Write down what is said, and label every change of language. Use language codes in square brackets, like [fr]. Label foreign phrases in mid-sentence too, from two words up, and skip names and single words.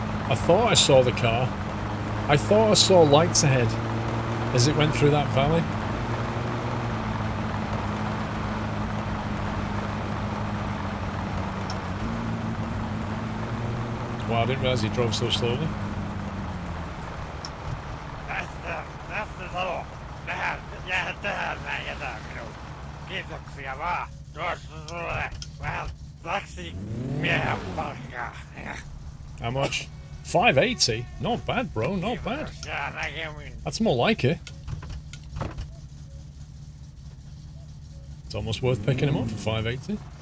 [en] I thought I saw the car. I thought I saw lights ahead as it went through that valley. Wow, I didn't realise he drove so slowly. [fi] Tästä talo. Jää tähän näin jätä minun. Kiitoksia vaan. Tuossa sulle vähän taksimiehen palkkaa. [en] How much? 580? Not bad, bro. Not bad. That's more like it. It's almost worth picking him up for 580.